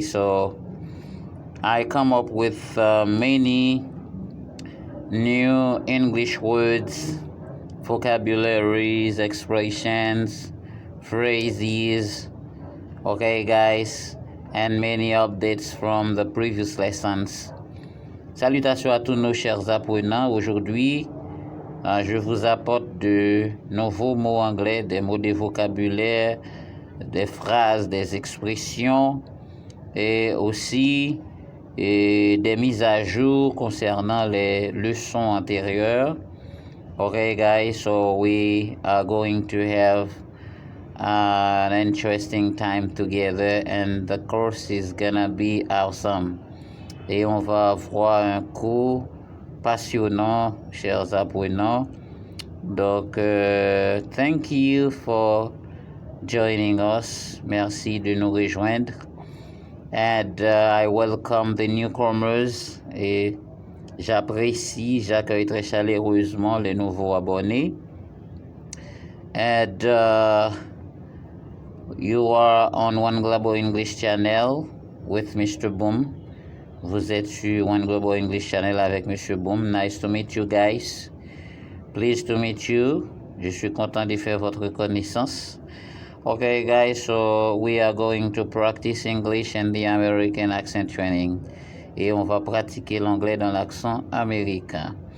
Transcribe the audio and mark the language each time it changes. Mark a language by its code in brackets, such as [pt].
[en] So I come up with many new English words, vocabularies, expressions, phrases. Okay, guys, and many updates from the previous lessons. [fr] Salutations à tous nos chers apprenants. Aujourd'hui, je vous apporte de nouveaux mots anglais, des mots de vocabulaire, des phrases, des expressions et aussi des mises à jour concernant les leçons antérieures. [en] Okay, guys, so we are going to have an interesting time together and the course is gonna be awesome. [fr] Et on va avoir un cours passionnant, chers apprenants. [en] Donc, thank you for joining us. [fr] Merci de nous rejoindre. [en] And I welcome the newcomers. [fr] Et j'accueille très chaleureusement les nouveaux abonnés. [en] And you are on One Global English Channel with Mr. Boom. [fr] Vous êtes sur One Global English Channel avec Monsieur Boom. [en] Nice to meet you guys. Pleased to meet you. [fr] Je suis content de faire votre connaissance. [en] Okay, guys, so we are going to practice English and the American accent training. [fr] Et on va pratiquer l'anglais dans l'accent américain.